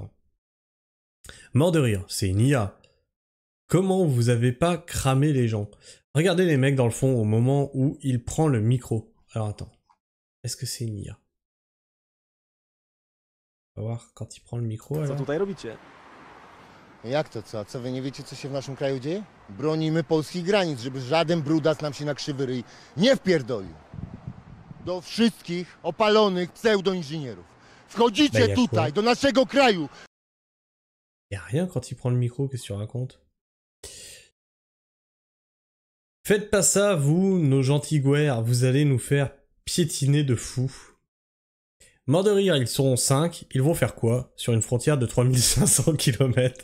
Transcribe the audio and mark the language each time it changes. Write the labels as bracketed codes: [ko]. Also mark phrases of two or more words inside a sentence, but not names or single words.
[fr] Mort de rire, c'est une IA. Comment vous avez pas cramé les gens? Regardez les mecs dans le fond au moment où il prend le micro. Alors attends, est-ce que c'est une IA? On va voir quand il prend le micro [pl] Co [fr] alors. [pl] tutaj robicie? Jak to co? Co wy nie wiecie, co się w naszym kraju dzieje? Bronimy polskich granic, żeby żaden brudas nam się na krzywy ryj nie wpierdolił. Do wszystkich opalonych pseudoinżynierów. Wchodzicie tutaj, do naszego kraju. [fr] Y a rien quand il prend le micro, qu'est-ce que tu racontes? Faites pas ça, vous, nos gentils guerres, vous allez nous faire piétiner de fou. Mort de rire, ils seront 5, ils vont faire quoi sur une frontière de 3500 km?